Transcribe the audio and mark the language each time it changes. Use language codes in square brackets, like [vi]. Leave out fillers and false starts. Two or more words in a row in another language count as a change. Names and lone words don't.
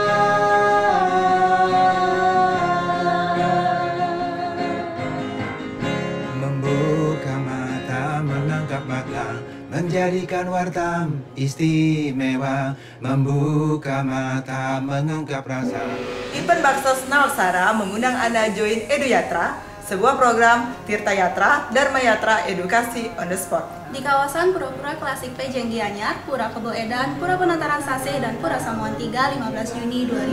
[id] membuka mata, mengangkat mata, menjadikan Wartam istimewa, membuka mata, mengungkap rasa. Event Baksos Nawaksara mengundang Anda join Edu Yatra sebuah program Tirta Yatra Dharma Yatra Edukasi [en] on the Spot. [id] Di kawasan Pura-Pura Klasik Pejeng Gianyar, Pura Kebo Edan, Pura Penataran Sase, dan Pura Samuan 3, 15 Juni 2000.